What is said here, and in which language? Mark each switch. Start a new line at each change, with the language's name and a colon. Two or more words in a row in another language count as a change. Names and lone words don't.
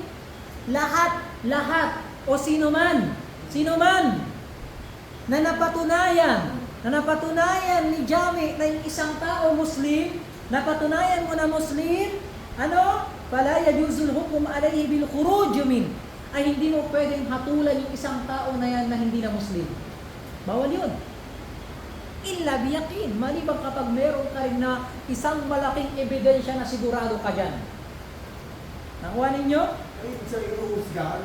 Filipino: Lahat, o sino man na napatunayan ni Jami na yung isang tao Muslim, napatunayan mo na Muslim,
Arabic: فلا يجوز الحكم عليه بالخروج من,
Filipino: ay hindi mo pwedeng hatulan yung isang tao na yan na hindi na Muslim. Bawal yun.
Arabic: إلا بيقين.
Filipino: Maliban kapag meron ka rin na isang malaking ebidensya na sigurado ka dyan. Nakuha ninyo? Ay, sa inuusgahan.